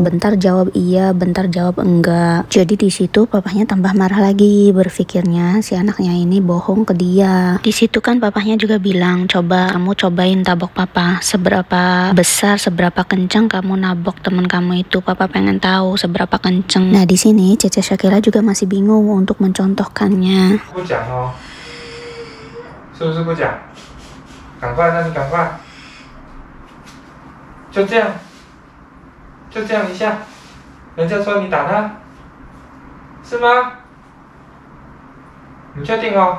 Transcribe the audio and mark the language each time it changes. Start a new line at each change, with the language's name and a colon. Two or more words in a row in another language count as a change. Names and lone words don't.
Indonesian: Bentar jawab iya, bentar jawab enggak. Jadi di situ papanya tambah marah lagi, berpikirnya si anaknya ini bohong ke dia. Di situ kan papahnya juga bilang, coba kamu cobain tabok papa, seberapa besar, seberapa kencang kamu nabok temen kamu itu, papa pengen tahu seberapa kenceng. Nah di sini Cece Syakila juga masih bingung untuk mencontohkannya.
Chinese: 不讲哦，是不是不讲？赶快，那你赶快，就这样，就这样一下，人家说你打他，是吗？你确定哦？